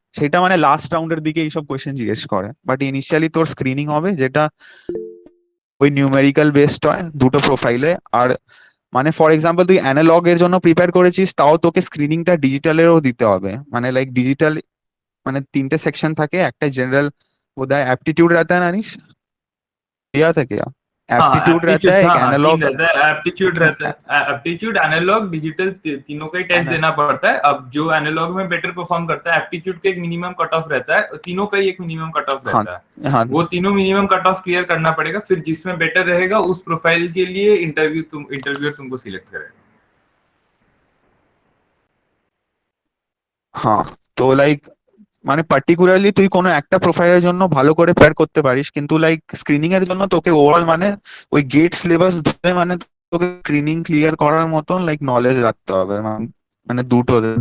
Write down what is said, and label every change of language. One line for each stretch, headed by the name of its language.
Bangla: সেটা মানে লাস্ট রাউন্ডের দিকে এইসব কোয়েশ্চেন জিজ্ঞেস করে, বাট ইনিশিয়ালি তোর স্ক্রিনিং হবে যেটা ওই নিউমেরিক্যাল বেসড হয় দুটো প্রোফাইলে। আর মানে ফর এক্সাম্পল তুই অ্যানালগ এর জন্য প্রিপেয়ার করেছিস, তাও তোকে স্ক্রিনিংটা ডিজিটালেরও দিতে হবে। মানে লাইক ডিজিটাল মানে তিনটে সেকশন থাকে, একটা जनरल বোধহয়
Hindi: एप्टीट्यूड रहता है नानिश, दिया था क्या? हाँ एप्टीट्यूड रहता एप्टीट्यूड, है, एक हाँ हाँ तीन एनालॉग। रहता है, एप्टीट्यूड रहता है, एप्टीट्यूड एनालॉग डिजिटल तीनों का ही टेस्ट देना पड़ता है। अब जो एनालॉग में बेटर परफॉर्म करता है, एप्टीट्यूड का एक मिनिमम कट ऑफ रहता है, तीनों का ही एक मिनिमम कट ऑफ हाँ रहता है। हाँ वो तीनों मिनिमम कट ऑफ क्लियर करना पड़ेगा, फिर जिसमें बेटर रहेगा उस प्रोफाइल के लिए इंटरव्यूअर तुमको सिलेक्ट करेगा। हाँ।
Bangla: তো লাইক মানে পার্টিকুলারলি তুই কোনো একটা প্রোফাইলের জন্য ভালো করে প্যার করতে পারিস, কিন্তু লাইক স্ক্রিনিং এর জন্য তোকে ওভারঅল মানে ওই গেট সিলেবাস ধরে মানে তোকে স্ক্রিনিং ক্লিয়ার করার মতন লাইক নলেজ রাখতে হবে, মানে দুটো